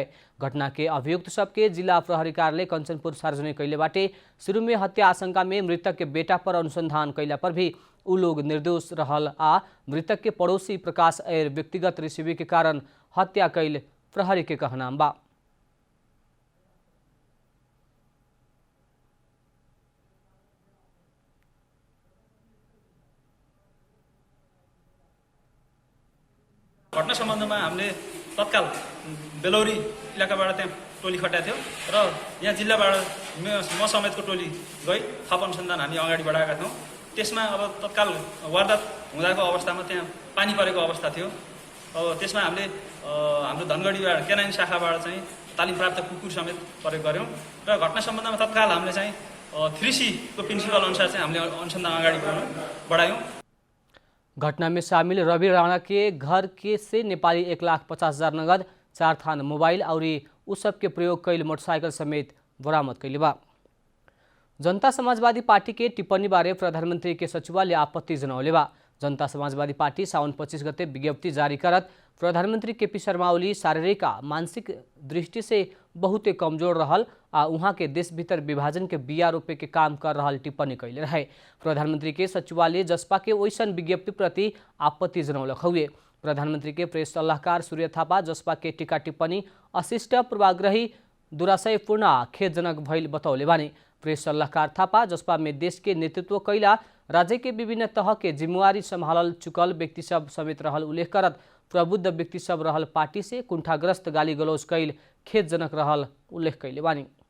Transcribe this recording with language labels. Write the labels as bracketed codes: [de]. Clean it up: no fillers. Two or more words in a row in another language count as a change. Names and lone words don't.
[bho] घटना के अभियुक्त सबके जिला प्रहरी कार्यालय कंचनपुर सार्वजनिक कैले बाटे। शुरू में हत्या आशंका में मृतक के बेटा पर अनुसंधान कैला पर भी उ लोग निर्दोष रहल आ मृतक के पड़ोसी प्रकाश ऐर व्यक्तिगत रिसीवी के कारण हत्या कैल प्रहरी के कहनाम बा। [ne] घटना सम्बन्धमा हामीले तत्काल बेलौरी इलाकाबाट त्यहाँ टोली खटाएको थियो र यहाँ जिल्लाबाट म समेतको टोली गई थप अनुसन्धान हामी अगाडि बढाएका थियौँ। त्यसमा अब तत्काल वारदात हुँदाको अवस्थामा त्यहाँ पानी परेको अवस्था थियो। अब त्यसमा हामीले हाम्रो धनगढीबाट केनाइन शाखाबाट चाहिँ तालिम प्राप्त कुकुर समेत प्रयोग गऱ्यौँ र घटना सम्बन्धमा तत्काल हामीले चाहिँ 3C को प्रिन्सिपल अनुसार चाहिँ हामीले अनुसन्धान अगाडि बढायौँ। [bho] घटना में शामिल रवि राणा के घर के से नेपाली 1,50,000 नगद 4 थान मोबाइल और उस सब के प्रयोग कैल मोटरसाइकिल समेत बरामद कैले बा। जनता समाजवादी पार्टी के टिप्पणी बारे प्रधानमंत्री के सचिवालय आपत्ति जनाउले बा। जनता समाजवादी पार्टी साउन 25 गते विज्ञप्ति जारी करत प्रधानमंत्री केपी शर्मा ओली शारीरिक आ मानसिक दृष्टि से बहुते कमजोर रहल आ उहाँ के देश भीतर विभाजन के बिया रोपे के काम कर रहल टिप्पणी कैले रहे। प्रधानमंत्री के सचिवालय जसपा के ओइसन विज्ञप्ति प्रति आपत्ति जनौलक हुए। प्रधानमंत्री के प्रेस सल्लाहकार सूर्य थापा जसपा के टीका टिप्पणी अशिष्ट पूर्वाग्रही दुराशयपूर्ण आ खेदजनक भइल बतौले बानी। प्रेस सल्लाहकार थापा जसपा में देश के नेतृत्व कैला राज्य के विभिन्न तह के जिम्मेवारी संभालल चुकल व्यक्ति सब समेत रहल उल्लेख करत प्रबुद्ध व्यक्ति सब रहल पार्टी से कुंठाग्रस्त गाली गलौज कैल खेदजनक रहल उल्लेख कैले बानी।